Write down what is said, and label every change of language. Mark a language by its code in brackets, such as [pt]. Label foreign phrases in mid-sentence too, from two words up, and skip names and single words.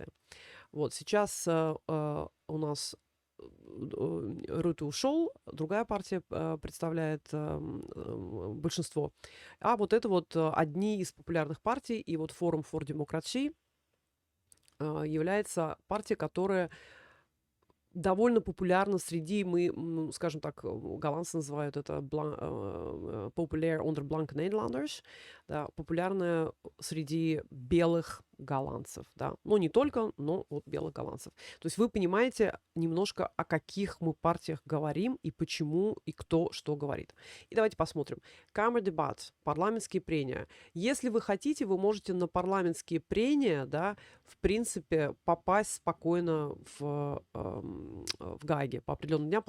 [ru] Вот, сейчас у нас Рютте ушел, другая партия представляет большинство. А вот это вот одни из популярных партий, и вот Forum for Democracy является партией, которая довольно популярна среди, скажем так, голландцы называют это [nl] populair onder blanke Nederlanders, [ru] да, популярная среди белых голландцев, да, ну не только, но вот белых голландцев. То есть вы понимаете немножко, о каких мы партиях говорим и почему и кто что говорит. И давайте посмотрим. Камердебат, парламентские прения. Если вы хотите, вы можете на парламентские прения, да, в принципе, попасть спокойно в Гааге по определенным дням.